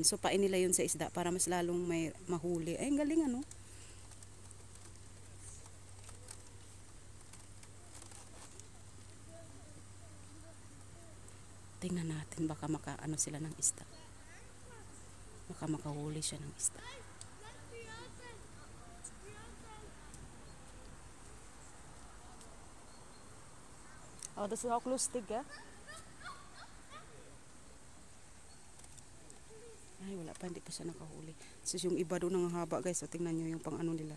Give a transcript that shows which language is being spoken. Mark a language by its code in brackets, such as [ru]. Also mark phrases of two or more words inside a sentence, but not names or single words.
[tl] So, pain nila yun sa isda para mas lalong may mahuli. Ay, ang galing Tingnan natin, baka makaano sila ng isda. Baka makahuli siya ng isda. [de] Oh, das ist auch lustig, ja? [tl] Ay, wala pa, hindi pa siya nakahuli. So, yung iba doon ang haba, guys. So, tingnan nyo yung pang nila.